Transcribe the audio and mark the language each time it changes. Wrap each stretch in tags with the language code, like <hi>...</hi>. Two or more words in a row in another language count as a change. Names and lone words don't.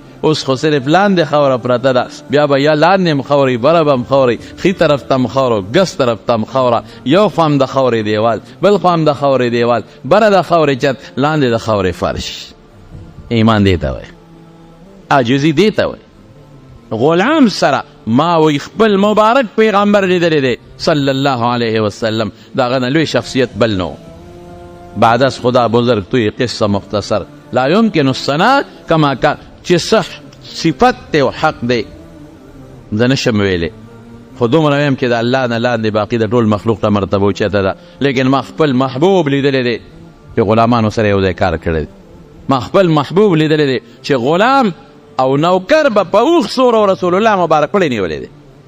<ps>اوس خو صرف لاندې خاوره پرته ده، بیا به یا لاندې هم خاورې، بره به هم خاورې، ښي طرف ته هم خاوره، ګس طرف ته هم خاوره، یو خوا هم د خاورې دیوال، بل خوا هم د خاورې دیوال، بره د خاورې چت، لاندې د خاورې فرش. ایمان دې ته وایي، عاجزي دې ته وایي. غلام سره ما وی خپل مبارک پیغمبر لیدلی دی</ps> <ar>صلی الله علیه وسلم،</ar> <ps>د هغه نه لوی شخصیت بل نو.</ps> <fa>بعد از خدا بزرگ توی قصه مختصر</fa> <ar>لا يمكن الثناء كما كان،</ar> <ps>چې صح صفت دی او حق دی زه نشم ویلی، خو دومره ویم چې د الله نه لاندې باقي د ټول مخلوق ته مرتبه اوچته ده. لیکن ما خپل محبوب لیدلی دی چې غلامانو سره یو ځای کار کړی دی. ما خپل محبوب لیدلی دی چې غلام او نوکر به په اوښ سور او رسول الله مبارک پړی نیولی دی.</ps>